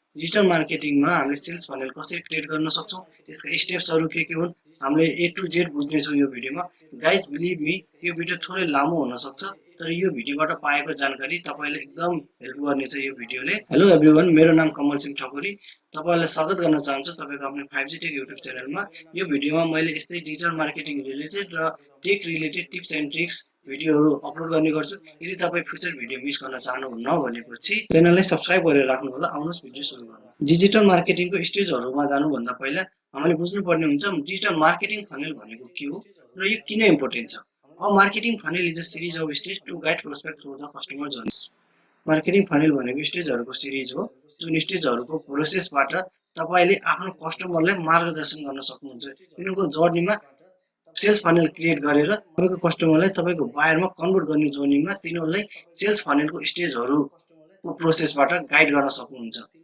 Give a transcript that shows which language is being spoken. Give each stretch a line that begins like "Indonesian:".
Nepali: Digital मार्केटिङमा हामीले sales funnel कसरी create गर्न सक्छौँ, त्यसका स्टेप्सहरू के हो, हामीले ए टु जेड बुझ्नेछौँ यो भिडियोमा। गाइज बिलिभ मी, यो भिडियो थोरै लामो हुनसक्छ, तर यो भिडियोबाट पाएको जानकारी तपाईँलाई एकदम हेल्प गर्नेछ यो भिडियोले। हेलो एभ्रिवान, मेरो नाम कमल सिंह ठकुरी। तपाईँलाई स्वागत गर्न चाहन्छु तपाईँको आफ्नो 5G टेक युट्युब च्यानलमा। यो भिडियोमा मैले यस्तै डिजिटल मार्केटिङ रिलेटेड र tech related tips and tricks भिडियोहरू अपलोड गर्ने गर्छु। यदि तपाईँ फ्युचर भिडियो मिस गर्न चाहनुहुन्न भनेपछि च्यानललाई सब्सक्राइब गरेर राख्नु होला। आउनुहोस् भिडियो सुरु गरौँ। डिजिटल मार्केटिङको स्टेजहरूमा जानुभन्दा पहिला हामीले बुझ्नुपर्ने हुन्छ डिजिटल मार्केटिङ फनेल भनेको के हो र यो किन इम्पोर्टेन्ट छ।
English: अब marketing funnel is a series of stage to guide prospect through the customer journey.
Nepali: Marketing funnel भनेको स्टेजहरूको सिरिज हो, जुन स्टेजहरूको प्रोसेसबाट तपाईँले आफ्नो कस्टमरलाई मार्गदर्शन गर्न सक्नुहुन्छ। तिनीहरूको जर्नीमा सेल्स फनेल क्रिएट गरेर तपाईँको कस्टमरलाई तपाईँको बायरमा कन्भर्ट गर्ने जर्नीमा तिनीहरूलाई सेल्स फनेलको स्टेजहरूको प्रोसेसबाट गाइड गर्न सक्नुहुन्छ।